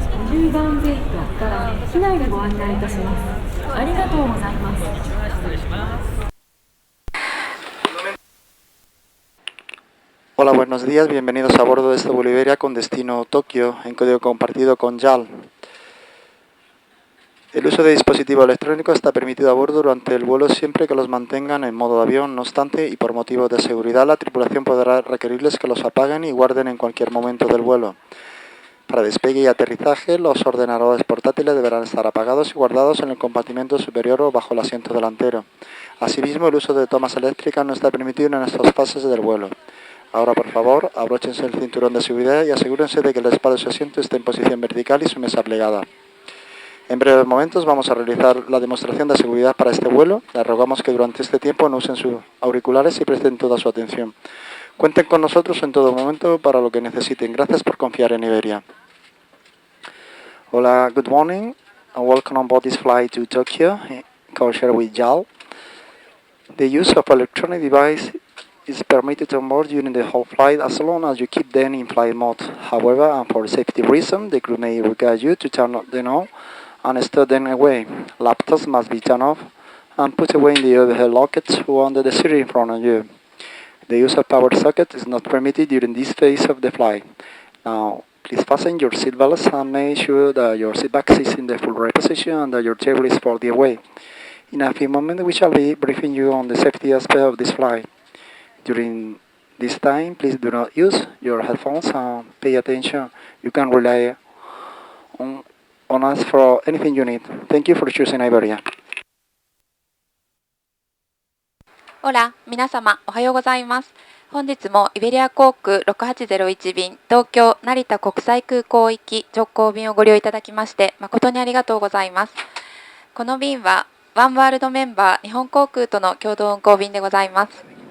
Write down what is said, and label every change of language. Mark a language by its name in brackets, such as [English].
[Japanese] 10番ゲートから機内にご案内いたします。ありがとうございます。 [Spanish] Hola, buenos días, bienvenidos a bordo de este vuelo Iberia con destino Tokio, en código compartido con JAL. El uso de dispositivos electrónicos está permitido a bordo durante el vuelo siempre que los mantengan en modo avión. No obstante, y por motivos de seguridad, la tripulación podrá requerirles que los apaguen y guarden en cualquier momento del vuelo. Para despegue y aterrizaje, los ordenadores portátiles deberán estar apagados y guardados en el compartimento superior o bajo el asiento delantero. Asimismo, el uso de tomas eléctricas no está permitido en estas fases del vuelo. Ahora, por favor, abróchense el cinturón de seguridad y asegúrense de que el respaldo de su asiento esté en posición vertical y su mesa plegada. En breves momentos vamos a realizar la demostración de seguridad para este vuelo. Les rogamos que durante este tiempo no usen sus auriculares y presten toda su atención. Cuenten con nosotros en todo momento para lo que necesiten. Gracias por confiar en Iberia. [English] Hola, good morning and welcome on board this flight to Tokyo, codeshare with JAL. The use of electronic device is permitted on board during the whole flight as long as you keep them in flight mode. However, and for safety reasons, the crew may require you to turn them on and store them away. Laptops must be turned off and put away in the overhead lockets or under the seat in front of you. The use of power socket is not permitted during this phase of the flight. Now, please fasten your seatbelts and make sure that your seat back is in the full right position and that your table is folded away. In a few moments, we shall be briefing you on the safety aspect of this flight. During this time, please do not use your headphones and pay attention. You can rely on us for anything you need. Thank you for choosing Iberia. [Japanese] ホラ、皆様おはようございます。本日もイベリア航空6801便東京成田国際空港行き直行便をご利用いただきまして誠にありがとうございます。この便はワンワールドメンバー日本航空との共同運航便でございます。